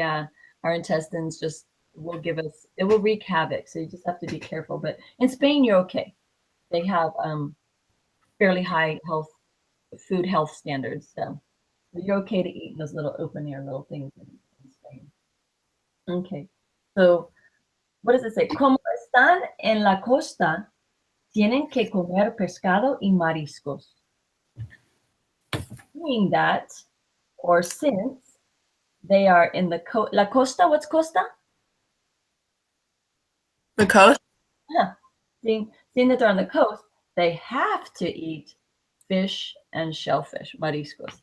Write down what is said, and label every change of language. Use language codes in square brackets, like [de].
[en] Yeah, our intestines just will it will wreak havoc. So you just have to be careful. But in Spain, you're okay. They have fairly high food health standards. So you're okay to eat those little open air little things in Spain. Okay, so what does it say? [es] Como están en la costa, tienen que comer pescado y mariscos. [en] Meaning that, or since they are in the [es] la costa, [en] what's costa? The coast? Yeah. Seeing that they're on the coast, they have to eat fish and shellfish, mariscos.